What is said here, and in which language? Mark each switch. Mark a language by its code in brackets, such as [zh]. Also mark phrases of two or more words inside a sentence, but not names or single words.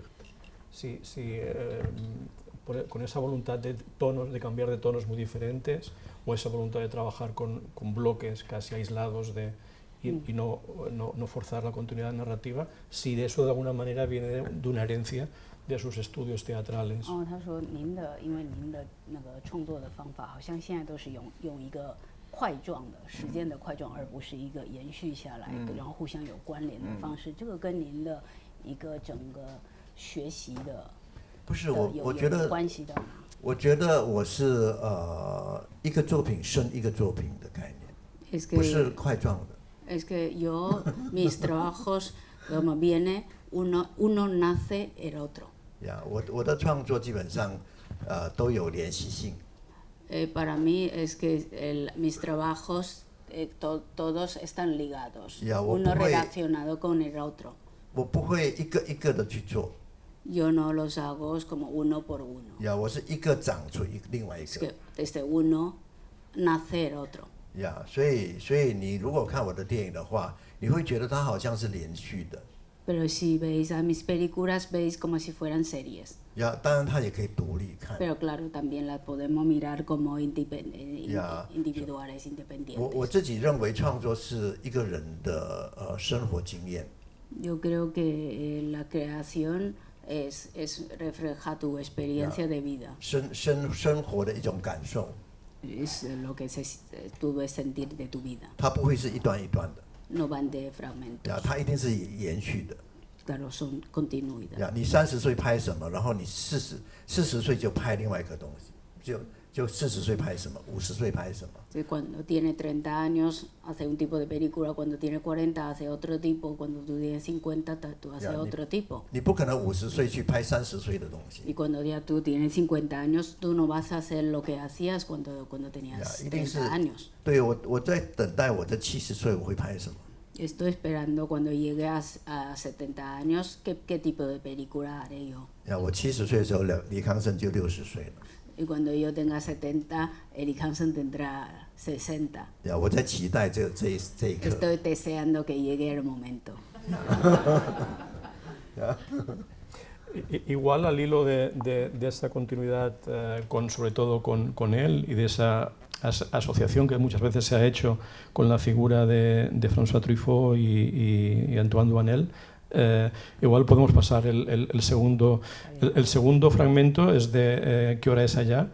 [es] Sí, con esa voluntad de tonos, de cambiar de tonos muy diferentes, o esa voluntad de trabajar con bloques casi aislados y no forzar la continuidad narrativa, si de eso de alguna manera viene de una herencia de sus estudios teatrales. [zh] 他说因为您的那个创作的方法好像现在都是用一个块状的时间的块状，而不是一个延续下来然后互相有关联的方式，这个跟您的一个整个学习的不是我觉得关系的吗？我觉得我是一个作品生一个作品的概念，不是块状的。 [es] Es que yo mis trabajos como viene uno nace el otro. [zh] 我的创作基本上都有联系性。 [es] Para mí es que mis trabajos todos están ligados, uno relacionado con el otro. [zh] 我不会一个一个的去做。 [es] Yo no los hago como uno por uno. [zh] 我是一个长出另外一个。 [es] Es que desde uno nace el otro. [zh] 所以你如果看我的电影的话，你会觉得它好像是连续的。 [es] Pero si veis a mis películas, veis como si fueran series. [zh] 当然它也可以独立看。 [es] Pero claro, también las podemos mirar como individuales, independientes. [zh] 我自己认为创作是一个人的生活经验。 [es] Yo creo que la creación es refleja tu experiencia de vida. [zh] 生活的一种感受。 [es] Es lo que tú ves sentir de tu vida. [zh] 它不会是一段一段的。 [es] No van de fragmentos. [zh] 它一定是延续的。 [es] Claro, son continuidad. [zh] 你30岁拍什么，然后你40岁就拍另外一个东西，就40岁拍什么，50岁拍什么。 [es] Cuando tiene 30 años hace un tipo de película, cuando tiene 40 hace otro tipo, cuando tú tienes 50 tú haces otro tipo. [zh] 你不可能50岁去拍30岁的东西。 [es] Y cuando ya tú tienes 50 años, tú no vas a hacer lo que hacías cuando tenías 30 años. [zh] 对，我在等待我的70岁我会拍什么。 [es] Estoy esperando cuando llegue a 70 años qué tipo de película haré yo. [zh] 我70岁的时候，李康生就60岁了。 [es] Y cuando yo tenga 70, Eric Hansen tendrá 60. [zh] 我在期待这一刻。 [es] Estoy deseando que llegue el momento. Igual al hilo de esa continuidad, sobre todo con él y de esa asociación que muchas veces se ha hecho con la figura de François Truffaut y Antoine Doinel, igual podemos pasar el segundo fragmento, es de ¿Qué hora es allá?